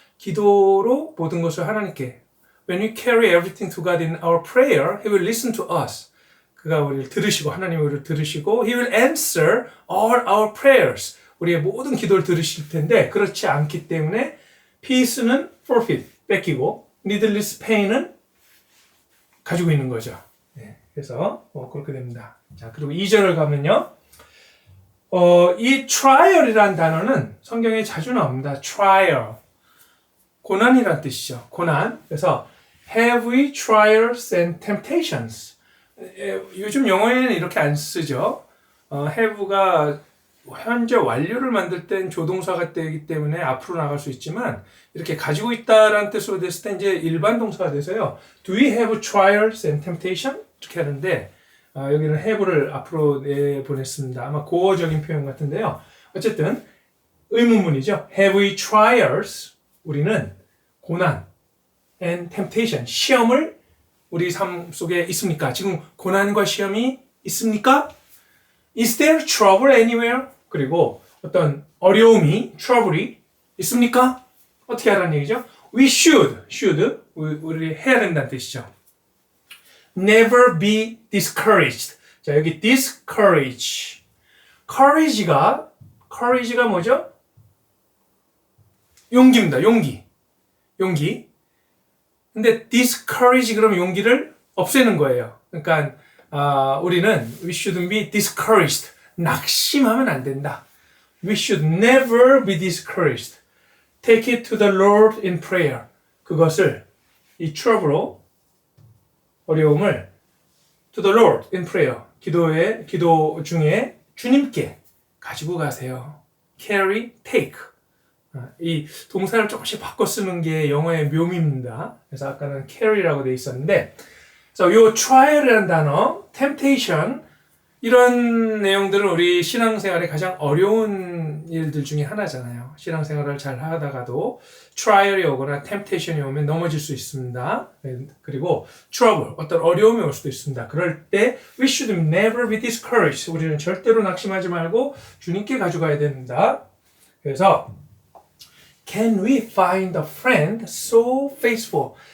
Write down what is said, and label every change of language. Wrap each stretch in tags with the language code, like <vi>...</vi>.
<ko>기도로 모든 것을 하나님께</ko> <en>When we carry everything to God in our prayer, He will listen to us.</en> <ko>그가 우리를 들으시고 하나님이 우리를 들으시고</ko> <en>He will answer all our prayers.</en> <ko>우리의 모든 기도를 들으실 텐데 그렇지 않기 때문에 peace는 forfeit, 뺏기고 needless pain은 가지고 있는 거죠. 네, 그래서 그렇게 됩니다. 자, 그리고 2절을 가면요. 이 trial이라는 단어는 성경에 자주 나옵니다. trial. 고난이란 뜻이죠. 고난.</ko> <en>그래서 have we trials and temptations.</en> <ko>요즘 영어에는 이렇게 안 쓰죠. have가 현재 완료를 만들 땐 조동사가 되기 때문에 앞으로 나갈 수 있지만 이렇게 가지고 있다라는 뜻으로 됐을 때 이제 일반 동사가 돼서요.</ko> <en>Do we have trials and temptation?</en> <ko>이렇게 하는데 여기는 have를 앞으로 내보냈습니다. 아마 고어적인 표현 같은데요. 어쨌든 의문문이죠.</ko> <en>Have we trials?</en> <ko>우리는 고난 and temptation, 시험을 우리 삶 속에 있습니까? 지금 고난과 시험이 있습니까?</ko> <en>Is there trouble anywhere?</en> <ko>그리고 어떤 어려움이, trouble이 있습니까? 어떻게 하라는 얘기죠?</ko> <en>We should,</en> <ko>우리 해야 된다는 뜻이죠.</ko> <en>Never be discouraged.</en> <ko>자, 여기 discourage. courage가 뭐죠? 용기입니다. 용기. 근데 discourage 그러면 용기를 없애는 거예요. 그러니까 우리는</ko> <en>we shouldn't be discouraged.</en> <ko>낙심하면 안 된다.</ko> <en>We should never be discouraged. Take it to the Lord in prayer.</en> <ko>그것을 이</ko> <en>trouble로</en> <ko>어려움을</ko> <en>to the Lord in prayer.</en> <ko>기도 중에 주님께 가지고 가세요.</ko> <en>carry, take.</en> <ko>이 동사를 조금씩 바꿔 쓰는 게 영어의 묘미입니다. 그래서 아까는 carry라고 되어 있었는데, 그래서 요 trial이라는 단어, temptation, 이런 내용들은 우리 신앙생활의 가장 어려운 일들 중에 하나잖아요. 신앙생활을 잘 하다가도 트라이얼이 오거나 템테이션이 오면 넘어질 수 있습니다. 그리고 trouble, 어떤 어려움이 올 수도 있습니다.</ko> <en>그럴 때 we should never be discouraged.</en> <ko>우리는 절대로 낙심하지 말고 주님께 가져가야 됩니다.</ko> <en>그래서 can we find a friend so faithful?</en>